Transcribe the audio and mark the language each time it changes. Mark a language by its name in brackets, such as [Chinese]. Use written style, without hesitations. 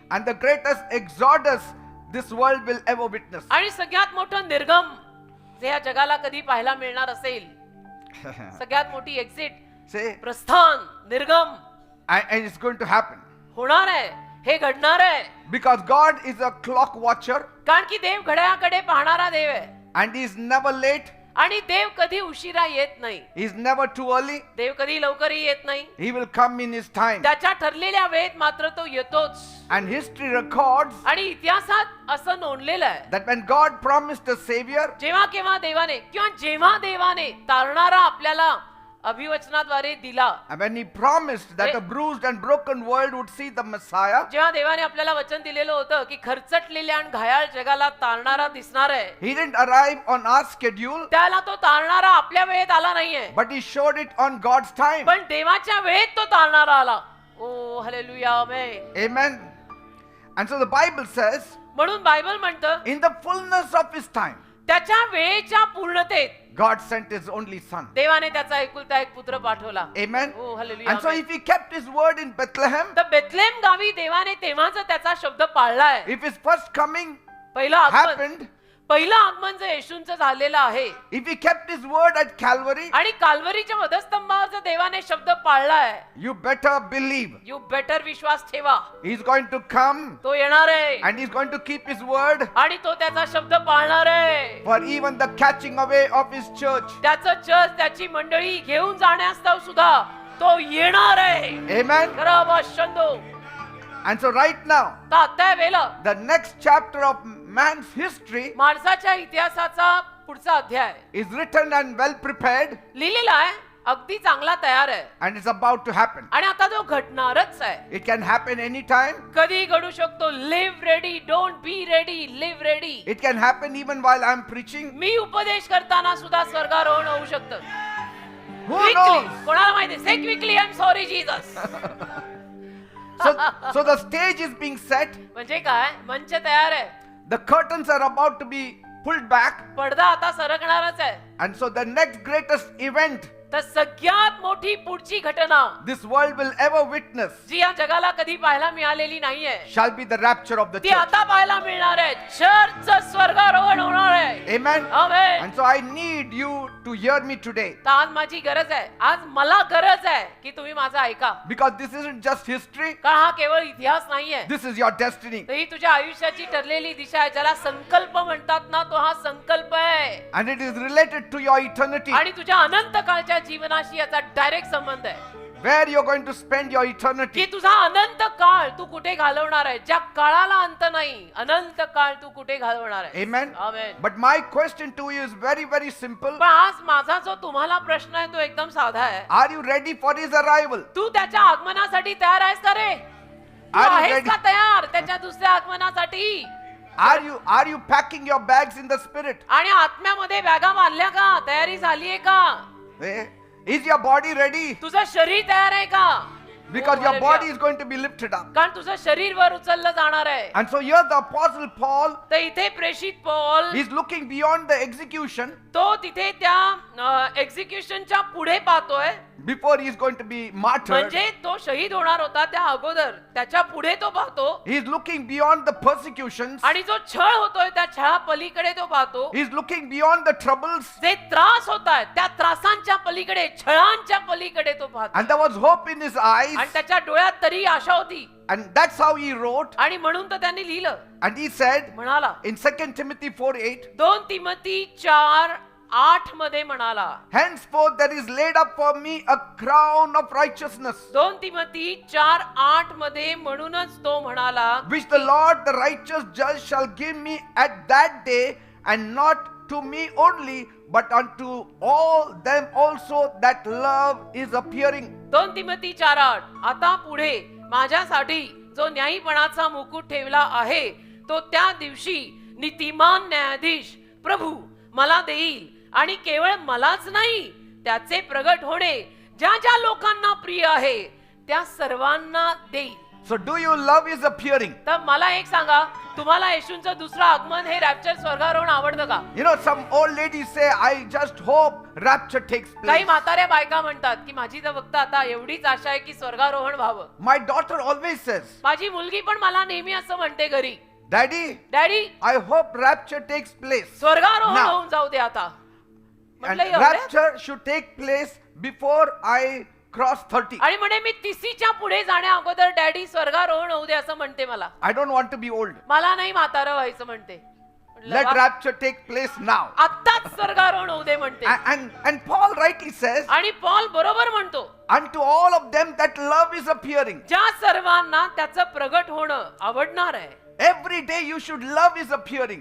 [English] and the greatest exodus this world will ever witness. [Marathi] आणि सगळ्यात मोठं निर्गम जे या जगाला कधी पाहायला मिळणार असेल. सगळ्यात मोठी एक्झिट, [English] Say, [Marathi] प्रस्थान, निर्गम [English] and it's going to happen. [Marathi] होणार आहे, हे घडणार आहे. [English] Because God is a clock watcher [Marathi] कारण की देव घड्याळाकडे पाहणारा देव आहे [English] and he is never late [Marathi] आणि देव कधी उशिरा येत नाही. [English] He's never too early. [Marathi] देव कधी लवकरही येत नाही. [English] He will come in his time. [Marathi] त्याच्या ठरलेल्या वेळेत मात्र तो येतोच. [English] And history records [Marathi] आणि इतिहासात असं नोंदलेलं आहे, [English] that when God promised a savior, [Marathi] जेव्हा केव्हा देवाने किंवा जेव्हा देवाने तारणारा आपल्याला अभिवचनाद्वारे दिला, [English] and when he promised that a bruised and broken world would see the Messiah, [Marathi] जेव्हा देवाने आपल्याला वचन दिलेलं होतं की खरचटलेल्या आणि घायाळ जगाला तारणारा दिसणार आहे, [English] he didn't arrive on our schedule, [Marathi] त्याला तो तारणारा आपल्या वेळेत आला नाहीये, [English] but he showed it on God's time. [Marathi] पण देवाच्या वेळेत तो तारणारा आला. ओ hallelujah, amen. [English] Amen. And so the Bible says, [Marathi] म्हणून बायबल म्हणतं [English] in the fullness of his time, [Marathi] त्याच्या वेळेच्या पूर्णतेत [English] God sent his only son. [Marathi] देवाने त्याचा एकुलता एक पुत्र पाठवला. [English] Amen. [Marathi] O hallelujah, [English] And so [Marathi] amen. [English] if he kept his word in Bethlehem, [Marathi] तर बेथलेम गावी देवाने तेव्हाच त्याचा शब्द पाळलाय. [English] if his first coming [Marathi] पहिलं आगमन, [English] happened, [Marathi] पहिलं आगमन जे येशूंचं झालेलं आहे, [English] if he kept his word at Calvary, [Marathi] आणि काल्वरीच्या वधस्तंभावर जर देवाने शब्द पाळलाय, [English] you better believe you better [Marathi] विश्वास ठेवा, [English] he's going to come [Marathi] तो येणार आहे [English] and he's going to keep his word [Marathi] आणि तो त्याचा शब्द पाळणार आहे. [English] for even the catching away of his church. [Marathi] त्याचं चर्च, त्याची मंडळी घेऊन जाण्यास्तव सुद्धा तो येणार आहे. [English] Amen. [Marathi] खरं शंदो. [English] And so right now, [Marathi] तर आता वेळेला [English] the next chapter of man's history [Marathi] माणसाच्या इतिहासाचा पुढचा अध्याय [English] is written and well prepared, [Marathi] लिहिलेला आहे, अगदी चांगला तयार आहे, [English] and it's about to happen. [Marathi] आणि आता तो घडणारच आहे. [English] It can happen anytime. [Marathi] कधी घडू शकतो. [English] Live ready, don't be ready, live ready. It can happen even while I'm preaching. [Marathi] मी उपदेश करताना सुद्धा स्वर्गारोहण होऊ शकतं. [English] Who quickly, knows? [Marathi] कोणाला माहिती? [English] Say quickly, I am sorry Jesus. So the stage is being set. [Marathi] म्हणजे काय? मंच तयार आहे, [English] The curtains are about to be pulled back. [Marathi] पडदा आता सरकणारच आहे. [English] And so the next greatest event [Marathi] तर सगळ्यात मोठी पुढची घटना [English] this world will ever witness [Marathi] जी या जगाला कधी पाहायला मिळालेली नाहीये, [English] shall be the rapture of the [Marathi] ती [English] church. [Marathi] आता पाहायला मिळणार आहे. चर्चचं स्वर्गारोहण होणार आहे. [English] Amen. [Marathi] Amen. [English] And so I need you to hear me today, [Marathi] तर आज माझी गरज आहे, आज मला गरज आहे की तुम्ही माझं ऐका, [English] because this isn't just history, [Marathi] कारण हा केवळ इतिहास नाहीये, [English] this is your destiny. [Marathi] तर ही तुझ्या आयुष्याची ठरलेली दिशा आहे. ज्याला संकल्प म्हणतात ना, तो हा संकल्प आहे, [English] And it is related to your eternity, [Marathi] आणि तुझ्या अनंत काळच्या जीवनाशी याचा डायरेक्ट संबंध आहे, [English] where you're going to spend your [Marathi] की [English] eternity. [Marathi] तुझा अनंत काळ तू कुठे घालवणार आहे. ज्या काळाला अंत नाही, अनंत काळ तू कुठे घालवणार आहे. [English] Amen. [Marathi] Amen. [English] But my question to you is very, very simple. [Marathi] पण आज माझा जो तुम्हाला प्रश्न आहे तो एकदम साधा आहे. [English] Are you ready for his arrival? [Marathi] तू त्याच्या आगमनासाठी तयार आहेस का रे? तू [English] Are you [Marathi] आहेस [English] ready? [Marathi] का तयार त्याच्या दुसऱ्या आगमनासाठी? [English] Are you packing your bags in the spirit? [Marathi] आणि आत्म्यामध्ये बॅगा बांधल्या का? तयारी झालीये का? [English] Eh? Is your body ready? [Marathi] तुझं शरीर तयार आहे का? [English] Because Oh, your hallelujah. body is going to be lifted up. [Marathi] कारण तुझं शरीर वर उचललं जाणार आहे. [English] And so here the apostle Paul [Marathi] तर इथे प्रेषित Paul [English] is looking beyond the execution [Marathi] तो तिथे त्या एक्झिक्युशनच्या पुढे पाहतोय. [English] before he is going to be martyred. [Marathi] म्हणजे तो शहीद होणार होता त्या अगोदर, त्याच्या पुढे तो पाहतो. [English] He is looking beyond the persecutions. [Marathi] आणि जो छळ होतोय त्या छळा पलीकडे तो पाहतो. [English] He is looking beyond the troubles. [Marathi] जे त्रास होत आहेत त्या त्रासांच्या पलीकडे, छळांच्या पलीकडे तो पाहतो. [English] And there was hope in his eyes. [Marathi] आणि त्याच्या डोळ्यात तरी आशा होती. [English] And that's how he wrote. [Marathi] आणि म्हणून तर त्यांनी लिहिलं, [English] And he said [Marathi] म्हणाला [English] in 2 Timothy 4:8, [Marathi] 2 तिमोथी 4:8 मध्ये म्हणाला, [English] henceforth there is laid up for me a crown of righteousness, [Marathi] 2 Timothy 4:8 मध्ये म्हणूनच तो म्हणाला, [English] which the Lord the righteous judge shall give me at that day, and not to me only, but unto all them also that love is appearing. [Marathi] 2 Timothy 4:8 आता पुढे माझ्यासाठी जो न्यायीपणाचा मुकुट ठेवला आहे तो त्या दिवशी नीतिमान न्यायाधीश प्रभू मला देईल, आणि केवळ मलाच नाही, त्याचे प्रगट होणे ज्या ज्या लोकांना प्रिय आहे त्या सर्वांना देईल. [English] So do you love his appearing? [Marathi] तर मला एक सांगा, तुम्हाला येशूंचं दुसरं आगमन हे रॅप्चर स्वर्गारोहण आवडतं का? [English] You know, some old ladies say, I just hope rapture takes [Marathi] काही [English] place. [Marathi] म्हाताऱ्या बायका म्हणतात की माझी तर फक्त आता एवढीच आशा आहे की स्वर्गारोहण व्हावं. [English] My daughter always says, [Marathi] माझी मुलगी पण मला नेहमी असं म्हणते घरी, [English] Daddy, daddy I hope rapture takes place. [Marathi] स्वर्गारोहण [English] Now. [Marathi] होऊन जाऊ दे आता. [English] And [Marathi] म्हटलं एवढ्यात? [English] rapture should take place before I cross 30. [Marathi] आणि म्हणे मी 30च्या पुढे जाण्या अगोदर डॅडी स्वर्गारोहण होऊ दे असं म्हणते मला. [English] I don't want to be old. [Marathi] मला नाही म्हातारं व्हायचं म्हणते. [English] Let rapture take place now. [Marathi] आत्ताच स्वर्गारोहण होऊ दे म्हणते. [English] And Paul rightly says, [Marathi] आणि पॉल बरोबर म्हणतो, [English] unto all of them that love is appearing. [Marathi] ज्या सर्वांना त्याचं प्रगट होणं आवडणार आहे. [English] Every day you should love is appearing.